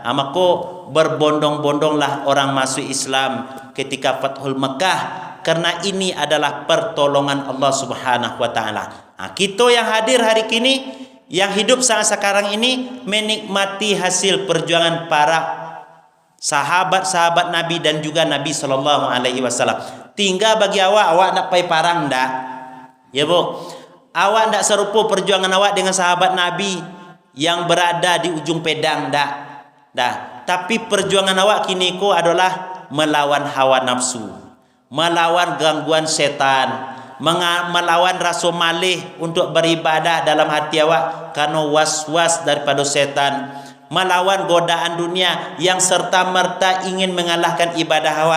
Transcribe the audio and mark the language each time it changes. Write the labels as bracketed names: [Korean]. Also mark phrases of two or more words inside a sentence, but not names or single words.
[Indonesian] Maka berbondong-bondonglah orang masuk Islam ketika Fathul Mekah karena ini adalah pertolongan Allah [Arabic] سبحانه وتعالى. [Indonesian] Kita yang hadir hari ini yang hidup saat sekarang ini menikmati hasil perjuangan para sahabat-sahabat Nabi dan juga Nabi [Arabic] صلى الله عليه وسلم. [Minangkabau] Tinggal bagi awak nak pai parang ndak? Ya bu, awak ndak serupa perjuangan awak dengan sahabat Nabi yang berada di ujung pedang ndak? [Indonesian] Dah. Tapi perjuangan [Minangkabau] awak kini ko [Indonesian] adalah melawan hawa nafsu, melawan gangguan setan, melawan rasa malih untuk beribadah dalam hati awak karena was-was daripada setan, melawan godaan dunia yang serta-merta ingin mengalahkan ibadah awak.